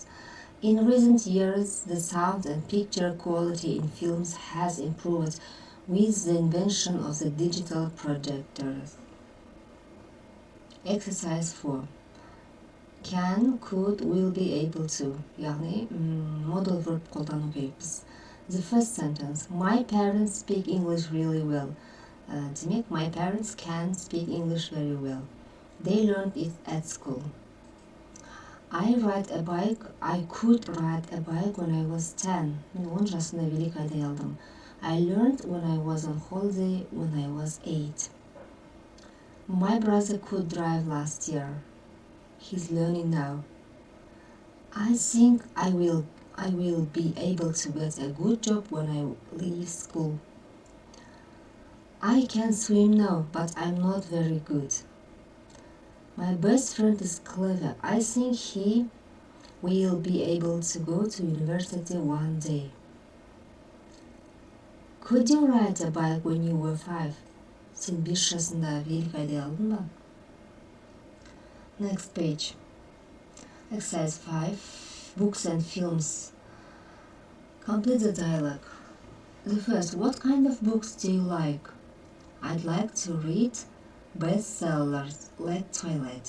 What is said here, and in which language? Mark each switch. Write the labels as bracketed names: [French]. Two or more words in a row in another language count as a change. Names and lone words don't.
[English] In recent years, the sound and picture quality in films has improved with the invention of the digital projectors. Exercise 4. Can, could, will be able to. [Kazakh] яғни [English] modal verb [Kazakh] қолдану керекпіз. [English] The first sentence. My parents speak English really well. Демек, my parents can speak English very well. They learned it at school. I ride a bike. I could ride a bike when I was 10. [Kazakh] Мен 10 жасында велик айдай алдым. [English] I learned when I was on holiday when I was 8. My brother could drive last year. He's learning now. I think I will be able to get a good job when I leave school. I can swim now, but I'm not very good. My best friend is clever. I think he will be able to go to university one day. Could you ride a bike when you were 5? [Kazakh] Сен 5 жасында велик айдай алдың ба? [English] Next page. Exercise 5. Books and films. Complete the dialogue. The first, what kind of books do you like? I'd like to read bestsellers like Twilight.